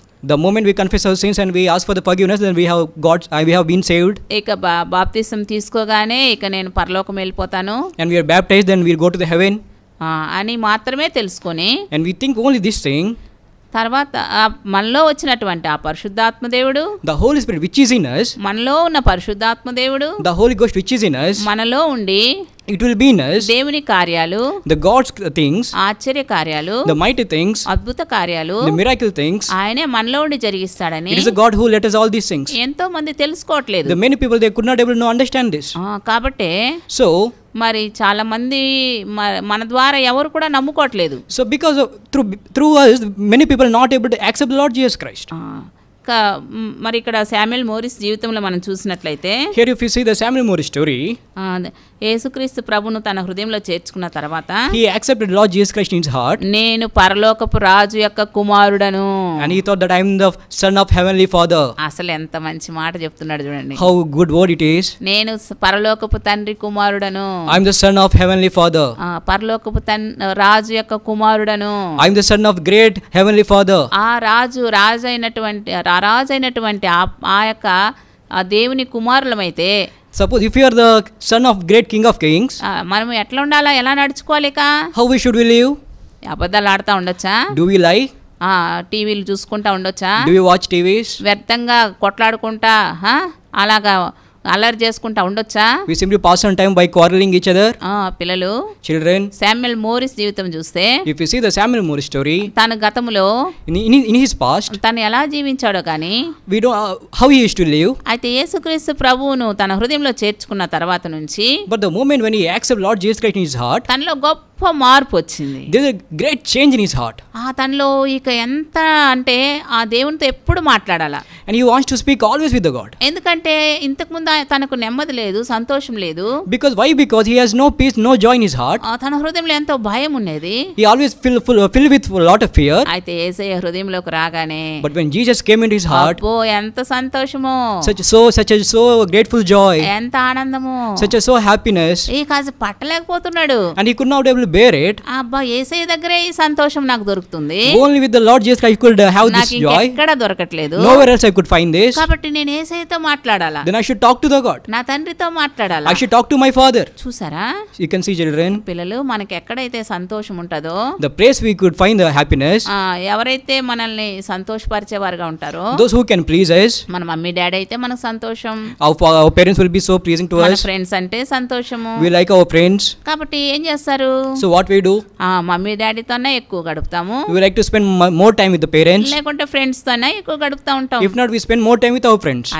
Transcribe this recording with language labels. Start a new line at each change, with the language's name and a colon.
English: The moment we confess our sins and we ask for the forgiveness, then we have been saved.
Telugu: ఇక బాప్తిసం తీసుకోగానే ఇక నేను పరలోకం వెళ్ళిపోతాను,
English: and we are baptized, then we'll go to the heaven.
Telugu: అని మాత్రమే తెలుసుకొని,
English: and we think only this thing.
Telugu: తర్వాత మనలో వచ్చినటువంటి ఆ పరిశుద్ధాత్మ దేవుడు,
English: the Holy Spirit which is in us,
Telugu: మనలో ఉన్న పరిశుద్ధాత్మ దేవుడు,
English: the Holy Ghost which is in us,
Telugu: మనలో ఉండి
English: it will be in us,
Telugu: దేవుని కార్యాలు,
English: the God's things,
Telugu: ఆశ్చర్య కార్యాలు,
English: the mighty things,
Telugu: అద్భుత కార్యాలు,
English: the miracle things,
Telugu: ఆయనే మనలో ఉండి జరిగిస్తాడని
English: it is the God who let us all these things.
Telugu: ఎంతో మంది తెలుసుకోవట్లేదు.
English: the many people, they could not able to understand this.
Telugu: కాబట్టి
English: so
Telugu: మరి చాలా మంది మన ద్వారా ఎవరు కూడా నమ్ముకోవట్లేదు.
English: so because of through us, many people are not able to accept the Lord Jesus Christ.
Telugu: మరి ఇక్కడ శామ్యుయల్ మోరిస్ జీవితంలో మనం చూసినట్లయితే,
English: here if you see the Samuel Morris story,
Telugu: యేసుక్రీస్తు ప్రభును తన హృదయంలో చేర్చుకున్న తర్వాత
English: he accepted Lord Jesus Christ in his heart,
Telugu: నేను పరలోకపు రాజు యొక్క కుమారుడను,
English: and he thought that I am the son of heavenly Father.
Telugu: అసలు ఎంత మంచి మాట చెప్తున్నాడు చూడండి.
English: how good word it is.
Telugu: నేను పరలోకపు తండ్రి కుమారుడను,
English: I am the son of heavenly Father.
Telugu: పరలోకపు రాజు యొక్క కుమారుడను,
English: I am the son of great heavenly Father.
Telugu: ఆ రాజైనటువంటి ఆ యొక్క దేవుని కుమారులమైతే,
English: suppose if you are the son of great king of kings,
Telugu: మనం ఎట్లా ఉండాలా, ఎలా నడుచుకోవాలి,
English: how we should we live?
Telugu: అబద్ధాలు ఆడుతూ ఉండొచ్చా?
English: do we lie?
Telugu: టీవీలు చూసుకుంటా ఉండొచ్చా?
English: do we watch TVs?
Telugu: వ్యర్థంగా కొట్లాడుకుంటా అలాగా అల్లరి చేసుకుంటా ఉండొచ్చా?
English: we simply pass on time by quarreling each other.
Telugu: పిల్లలు,
English: children,
Telugu: శామ్యుయల్ మోరిస్ జీవితం చూస్తే,
English: if you see the Samuel Morris story,
Telugu: తన గతములో
English: in his past,
Telugu: తను ఎలా జీవించాడో కానీ,
English: we don't how he used to live.
Telugu: అయితే యేసుక్రీస్తు ప్రభువును తన హృదయంలో చేర్చుకున్న తర్వాత నుంచి,
English: but the moment when he accepted Lord Jesus Christ in his heart,
Telugu: తనలో గొప్ప మార్పు వచ్చింది.
English: there is a great change in his heart.
Telugu: తనలో ఇక ఎంత అంటే ఆ దేవునితో ఎప్పుడు మాట్లాడాలా,
English: and he wants to speak always with the God.
Telugu: ఎందుకంటే ఇంతకు ముందు తనకు నెమ్మది లేదు, సంతోషం లేదు.
English: because he has no peace, no joy in his heart.
Telugu: తన హృదయంలో ఎంతో భయం ఉన్నది.
English: he always filled with a lot of fear.
Telugu: అయితే యేసయ్య హృదయంలోకి రాగానే,
English: but when Jesus came into his heart,
Telugu: ఎంత సంతోషమో,
English: such a grateful joy,
Telugu: ఎంత ఆనందము,
English: such a happiness,
Telugu: కాదు పట్టలేకపోతున్నాడు.
English: and he could not able to bear it.
Telugu: అబ్బా, యేసయ్య దగ్గరే ఈ సంతోషం నాకు దొరుకుతుంది,
English: only with the Lord Jesus Christ I could have this joy.
Telugu: నాకు ఎక్కడ దొరకట్లేదు,
English: nowhere else I could find this.
Telugu: కాబట్టి నేను యేసయ్యతో మాట్లాడాలా,
English: then I should talk to the God.
Telugu: నా తండ్రితో మాట్లాడాలా,
English: I should talk to my Father.
Telugu: చూసారా?
English: you can see, children,
Telugu: పిల్లలు, మనకి ఎక్కడైతే సంతోషం ఉంటుందో,
English: the place we could find the happiness,
Telugu: ఎవరైతే మనల్ని సంతోషపరిచేవారుగా ఉంటారో,
English: those who can please us,
Telugu: మన మమ్మీ డాడీ అయితే మనకు సంతోషం,
English: our parents will be so pleasing to
Telugu: మన
English: us,
Telugu: ఫ్రెండ్స్ అంటే సంతోషము,
English: we like our friends.
Telugu: కాబట్టి ఏం చేస్తారు,
English: so what we do,
Telugu: mummy డాడీతోనే ఎక్కువ గడుపుతాము,
English: we like to spend more time with the parents,
Telugu: లేకుంటే ఫ్రెండ్స్ తోనే ఎక్కువ గడుపుతా ఉంటాం.
English: if not, we spend more time with our friends.